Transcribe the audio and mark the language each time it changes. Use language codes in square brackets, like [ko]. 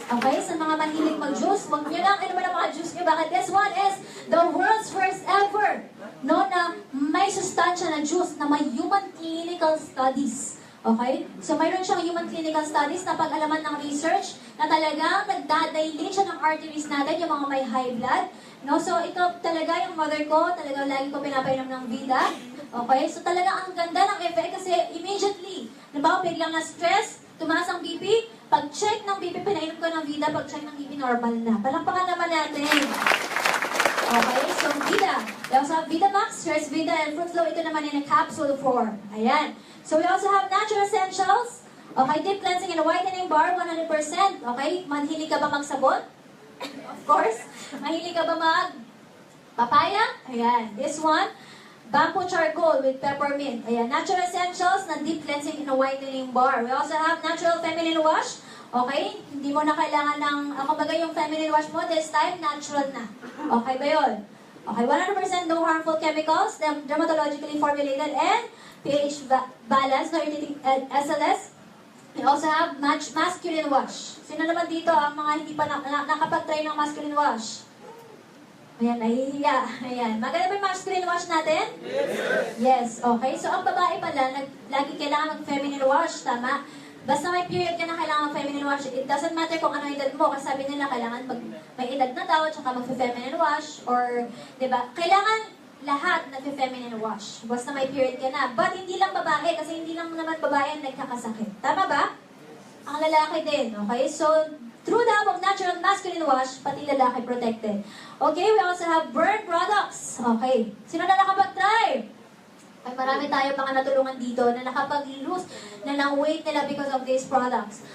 [tl] Okay, sa mga mahilig mag-juice, huwag nyo lang inuman ang mga juice nyo. Bakit? [en] This one is the world's first ever, no, [tl] na may sustansya na juice na may [en] human clinical studies. [tl] Okay? So, mayroon siyang human clinical studies na pag-alaman ng research na talagang nagdadilate siya ng arteries natin, yung mga may high blood. No? So, ito talaga yung mother ko, talaga lagi ko pinapainom ng Vida. Okay? So, talaga ang ganda ng effect kasi immediately, nabawa biglang na-stress, tumaas ang BP, pag-check ng BP, pinainom ko ng Vida, pag-check ng BP, normal na. Palakpakan naman natin. Okay, so Vida. [en] We also have Vida Max, Stress Vida, and Fruit Flow. [tl] Ito naman [en] in a capsule form. Ayan. So we also have Natural Essentials. [tl] Okay, Deep Cleansing and Whitening Bar, 100%. Okay, mahilig ka ba magsabon? [en] Of course. [tl] Mahilig ka ba mag-papaya? Ayan. [en] This one, [tl] Bamboo Charcoal with Peppermint. [en] Ayan, Natural Essentials na Deep Cleansing and Whitening Bar. We also have Natural Feminine Wash. [tl] Okay? Hindi mo na kailangan ng, kumbaga yung feminine wash mo, [en] this time, [tl] natural na. Okay ba yun? [en] Okay, 100% no harmful chemicals, dermatologically formulated, and pH balance, no irritating SLS. We also have masculine wash. [tl] Sino naman dito ang mga hindi pa nakapag-try ng masculine wash? Ayan, nahihiya. Ayan. Maganda ba yung masculine wash natin? Yes. Okay. So, ang babae pala, lagi kailangan mag-feminine wash, tama? Basta may period ka na kailangan mag-feminine wash. [en] It doesn't matter [tl] kung ano edad mo. Kasi sabi nila, kailangan may edad na daw, tsaka mag-feminine wash. Or, di ba? Kailangan lahat nag-feminine wash. Basta may period ka na. But hindi lang babae, kasi hindi lang naman babae ang nagkakasakit. Tama ba? Ang lalaki din. Okay? [en] So, through the help of natural masculine wash, [tl] pati lalaki [en] protected. Okay, we also have burn products. Okay. [tl] Sino na nakapag-try? Ay, marami tayo mga natulungan dito na nakapag-lose na ng weight nila [en] because of these products.